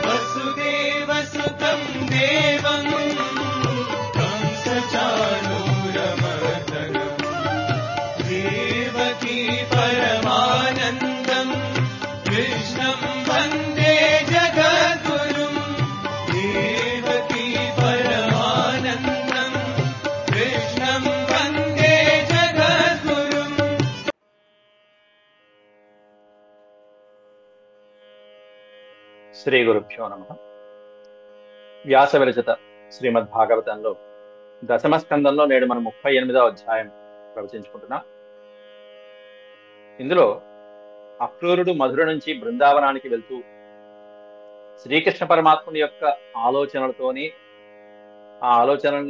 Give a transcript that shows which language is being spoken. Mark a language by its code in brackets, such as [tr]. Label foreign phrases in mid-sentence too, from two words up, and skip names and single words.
[sa] वसुदेवसुतं देवं कंसचाणूरमर्दनं देवकी परमानन्दं कृष्णं वन्दे जगद्गुरुं देवकी परमानन्दं कृष्णं वन्दे जगद्गुरुम्। శ్రీ గురుభ్యో నమః. [te] వ్యాస విరచిత శ్రీమద్భాగవతంలో దశమ స్కందంలో నేడు మనం 38వ అధ్యాయం ప్రవచించుకుంటున్నాం. ఇందులో అక్రూరుడు మధుర నుంచి బృందావనానికి వెళ్తూ శ్రీకృష్ణ పరమాత్ముని యొక్క ఆలోచనలతోని ఆ ఆలోచనల్ని